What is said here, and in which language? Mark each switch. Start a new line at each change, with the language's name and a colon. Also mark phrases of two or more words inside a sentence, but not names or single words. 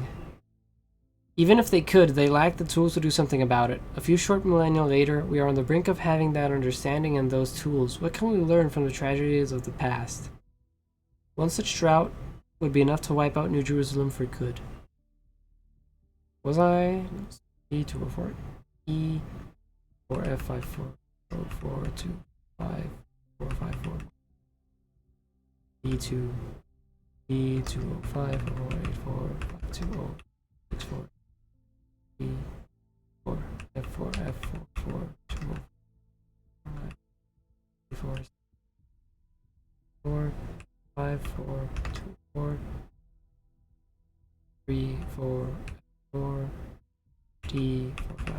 English: Even if they could, they lacked the tools to do something about it. A few short millennia later, we are on the brink of having that understanding and those tools. What can we learn from the tragedies of the past? One such drought would be enough to wipe out New Jerusalem for good. Was I? E204. E4F54. 425 E2. E205 484 520 64 E4 F4 F44 204 4 5 4 2 4 3 4 4 D 4 5.